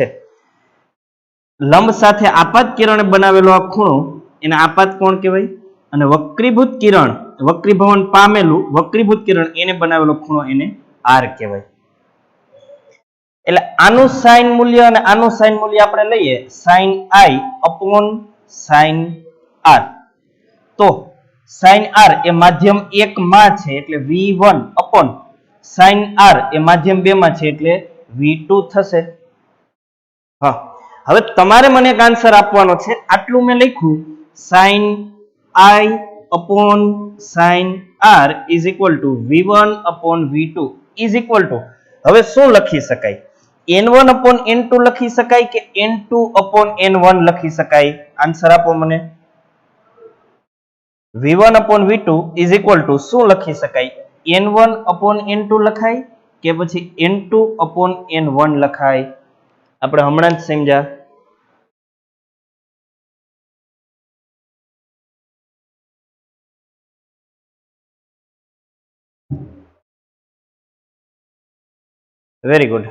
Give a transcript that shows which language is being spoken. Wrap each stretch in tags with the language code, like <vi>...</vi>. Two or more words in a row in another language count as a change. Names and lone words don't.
<gu>લંબ સાથે આપાત કિરણે બનાવેલો આ ખૂણો એને આપાત કોણ કહેવાય, અને વક્રીભૂત કિરણ, વક્રીભવન પામેલું વક્રીભૂત કિરણ એને બનાવેલો ખૂણો એને r કહેવાય. એટલે આનું sin મૂલ્ય અને આનું sin મૂલ્ય આપણે લઈએ</gu> <en>sin i upon sin r.</en> <gu>તો sin r એ માધ્યમ 1 માં છે એટલે</gu> <en>v1 upon sin r</en> <gu>એ માધ્યમ 2 માં છે એટલે v2 થશે. હા, હવે તમારે મને એક આન્સર આપવાનો છે. આટલું મેં લખ્યું</gu> <en>sin i upon sin r is equal to v1 upon v2 is equal to,</en> <gu>હવે શું લખી શકાય?</gu> <en>n1 upon n2</en> <gu>લખી શકાય કે</gu> <en>n2 upon n1</en> <gu>લખી શકાય? આન્સર આપો મને.</gu> <en>v1 upon v2 is equal to</en> <gu>શું લખી શકાય?</gu> <en>n1 upon n2</en> <gu>લખાય કે પછી</gu> <en>n2 upon n1</en> <gu>લખાય? આપણે હમણાં જ સમજ્યા.</gu> <en>very good.</en>